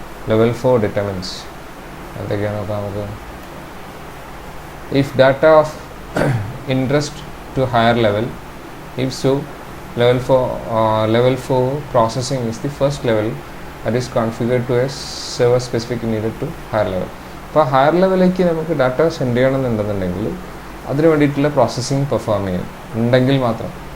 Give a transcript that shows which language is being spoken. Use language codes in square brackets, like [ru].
[ml] Level 4 determines എന്തൊക്കെയാണ് നോക്കാം നമുക്ക്. [en] If data of interest to higher level, if so, level 4 processing is the first level that is configured to a server specific needed to higher level. [ml] അപ്പോൾ higher ലെവലിലേക്ക് നമുക്ക് data send ചെയ്യണമെന്നുണ്ടെന്നുണ്ടെങ്കിൽ അതിന് വേണ്ടിയിട്ടുള്ള processing perform ചെയ്യും ഉണ്ടെങ്കിൽ മാത്രം.